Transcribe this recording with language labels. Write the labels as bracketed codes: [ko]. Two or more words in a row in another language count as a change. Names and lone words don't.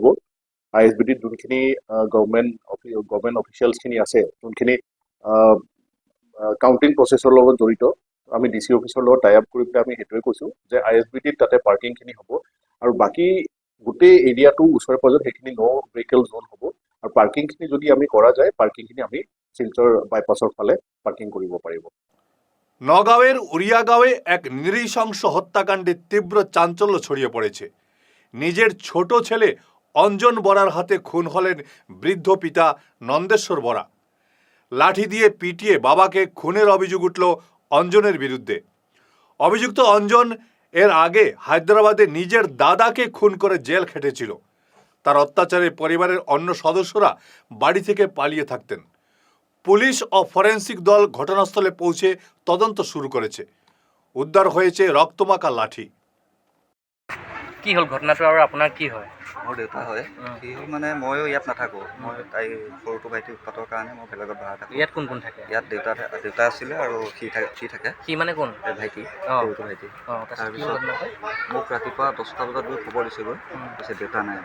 [as] ISBTত যোনখিনি [en] government officials [as] আছে, যোনখিনি [en] counting process [as] লগত জড়িত, আমি DC অফিচৰ লগত [en] tie up [as] কৰি পেলাই আমি সেইটোৱে কৈছোঁ যে ISBTত তাতে পাৰ্কিংখিনি হ'ব। আৰু বাকী গোটেই এৰিয়াটো ওচৰে পাঁজৰে সেইখিনি [en] no vehicle zone [as] হ'ব। আৰু পাৰ্কিংখিনি যদি আমি কৰা যায়, পাৰ্কিংখিনি আমি শিলচৰ বাইপাছৰ ফালে পাৰ্কিং কৰিব পাৰিব। [bn] নগাঁওয়ের উড়িয়াগাঁওয়ে এক নৃশংস হত্যাকাণ্ডে তীব্র চাঞ্চল্য ছড়িয়ে পড়েছে। নিজের ছোট ছেলে অঞ্জন বরার হাতে খুন হলেন বৃদ্ধ পিতা নন্দেশ্বর বরা। লাঠি দিয়ে পিটিয়ে বাবাকে খুনের অভিযোগ উঠল অঞ্জনের বিরুদ্ধে। অভিযুক্ত অঞ্জন এর আগে হায়দ্রাবাদে নিজের দাদাকে খুন করে জেল খেটেছিল। তার অত্যাচারে পরিবারের অন্য সদস্যরা বাড়ি থেকে পালিয়ে থাকতেন। পুলিশ ও ফরেন্সিক দল ঘটনাস্থলে পৌঁছে তদন্ত শুরু করেছে। উদ্ধার হয়েছে রক্তমাখা লাঠি। [as] কি হ'ল ঘটনাটো আৰু আপোনাৰ কি হয়? মোৰ দেউতা হয়। কি হ'ল মানে ময়ো ইয়াত নাথাকোঁ, মই তাই সৰুটো ভাইটি উৎপাতৰ কাৰণে মই বেলেগত ভাড়া থাকোঁ। ইয়াত কোন কোন থাকে? ইয়াত দেউতা আছিলে আৰু সি থাকে। সি মানে কোন? এই ভাইটি, অঁ সৰুটো ভাইটি। অঁ, তাৰপিছত কি হ'ল ঘটনাটো? মোক ৰাতিপুৱা 10টা বজাত গৈ খবৰ দিছেগৈ, তাৰপিছত দেউতা নাই।